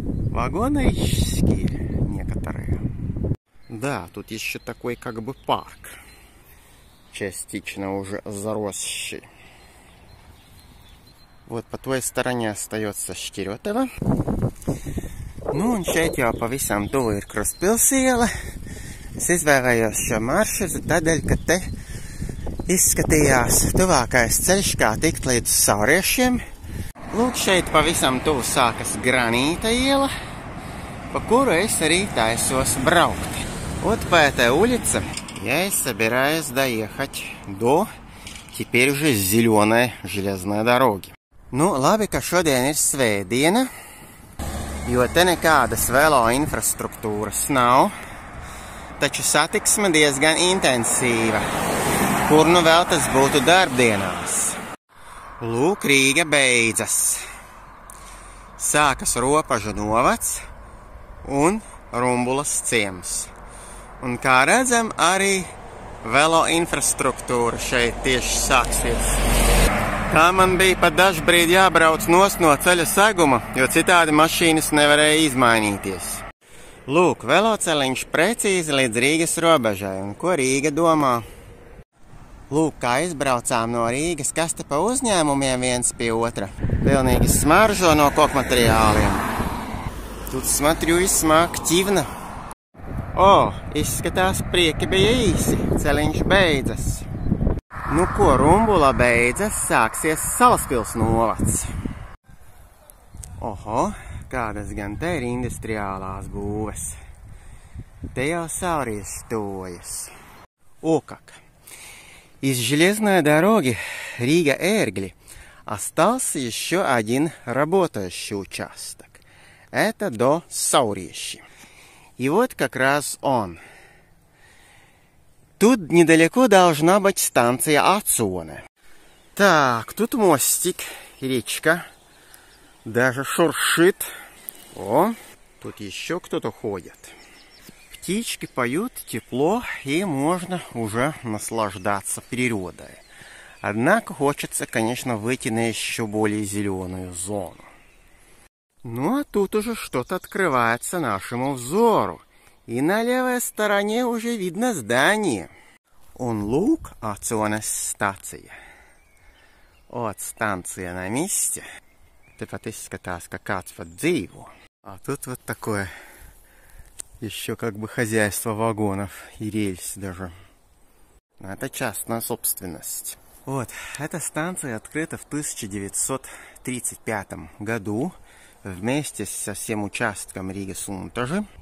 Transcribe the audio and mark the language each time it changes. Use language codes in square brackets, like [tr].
[ru] Вагоны некоторые. Да, тут еще такой как бы парк, частично уже заросший. Вот по той стороне остается Šķirotava. [lv] Nu, un šeit jau pavisam tuvu ir Krustpilsēla. Es izvēlējos šo maršrutu tādēļ, ka te izskatījās tuvākais ceļš, kā tikt līdz Sauriešiem. Lūk, šeit pavisam tuvu sākas Granīta iela, по куру es arī taisos брaukt. [ru] Вот по этой улице я и собираюсь доехать до теперь уже зеленой железной дороги. [lv] Nu, labi, ka šodien ir svētdiena, jo te nekādas velo infrastruktūras nav, taču satiksme diezgan intensīva, kur nu vēl tas būtu darbdienās. Lūk, Rīga beidzas. Sākas Ropažu novads un Rumbulas ciems. Un kā redzam, arī velo infrastruktūra šeit tieši sāksies. Tā man bija pat dažbrīd jābrauc nost no ceļa seguma, jo citādi mašīnas nevarēja izmainīties. Lūk, veloceliņš precīzi līdz Rīgas robežai, un ko Rīga domā? Lūk, kā izbraucām no Rīgas, kas te pa uzņēmumiem viens pie otra. Pilnīgi smaržo no kokmateriāliem. [ru] Тут, смотрю, весьма активно. [lv] O, izskatās, prieki bija īsi, ceļiņš beidzas. Nu ko, Rumbula beidzas, sāksies Salaspils novads. Oho, kādas gan te ir industriālās būves. Te jau Saurieši tuvojas. [ru] O как! Из железной дороги Рига-Ērgļi остался еще один работающий участок. Это до Sauriešи. И вот как раз он. Тут недалеко должна быть станция Acone. Так, тут мостик, речка. Даже шуршит. О, тут еще кто-то ходит. Птички поют, тепло, и можно уже наслаждаться природой. Однако хочется, конечно, выйти на еще более зеленую зону. Ну, а тут уже что-то открывается нашему взору. И на левой стороне уже видно здание. [lv] Un lūk, Acones stacija. [ru] Вот станция на месте. [lv] Tepat izskatās, ka kāds pat dzīvo. [ru] А тут вот такое еще как бы хозяйство вагонов и рельс даже. Это частная собственность. Вот, эта станция открыта в 1935 году вместе со всем участком Рига-Suntaži.